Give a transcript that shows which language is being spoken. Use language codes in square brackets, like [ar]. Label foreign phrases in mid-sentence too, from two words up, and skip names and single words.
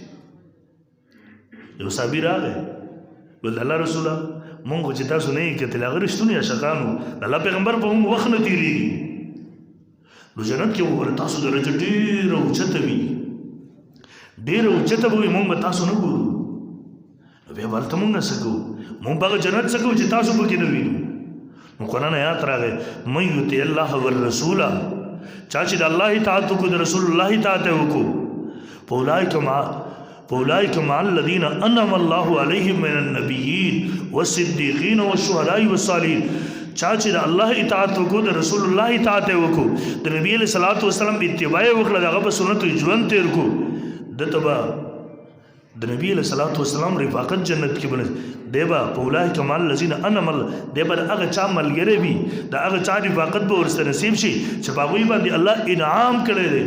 [ps] یو صحابي راغی ویل د الله رسوله مونږ خو چې تاسو نه یې کتل هغه رښتوني عاشقانو د الله پیغمبر په مونږ وخت نه تېرېږي نو جنت کې وګوره تاسو درجه ډېره اوچته وي ډېره اوچته به وي مونږ به تاسو نه ګورو نو بیا به هلته مونږ څه کوو مونږ به هغه جنت څه کوو چې تاسو پکې نه وینو. نو قرآن آیات راغی [ar] من یطع الله والرسول [ps] چا چې د الله اطاعت وکړو د رسول الله اطاعت یې وکړو [ar] فاولئک مع الذین انعم الله علیهم من النبیین والصدیقین والشهداء والصالحین. [ps] چا چې د الله اطاعت وکړو د رسول الله اطاعت یې وکړو د نبی [ar] علیہ الصلوۃ والسلام [ps] اتباع یې وکړه د هغه په سنتو ژوند تېر کړو دته به د نبی [ar] علیہ الصلوۃ والسلام [ps] رفاقت جنت کې بنه دی به [ar] فاولئک مع الذین انعم الله [ps] دی به د هغه چا ملګری وي د هغه چا رفاقت به ورسره نصیب شي چې په هغوی باندې الله انعام کړی دی.